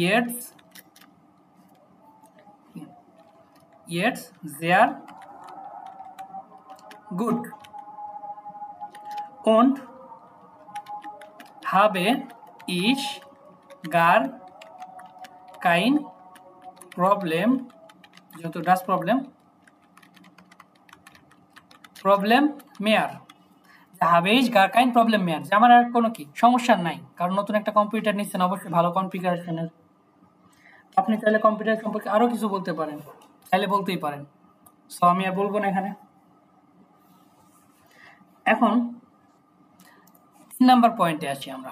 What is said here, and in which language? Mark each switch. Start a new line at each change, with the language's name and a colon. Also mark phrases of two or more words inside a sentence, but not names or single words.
German: jetzt sehr gut und habe ich gar kein Problem, যেহেতু das Problem mehr, habe ich gar kein Problem mehr,
Bangla: যে আমার আর কোনো কি সমস্যা নাই, কারণ নতুন একটা কম্পিউটার নিচ্ছেন, অবশ্যই ভালো কনফিগারেশনের। আপনি চাইলে কম্পিউটার সম্পর্কে আরো কিছু বলতে পারেন, চাইলে বলতেই পারেন, সো আমি আর বলবো না এখানে। এখন 3 নাম্বার পয়েন্টে আসি আমরা।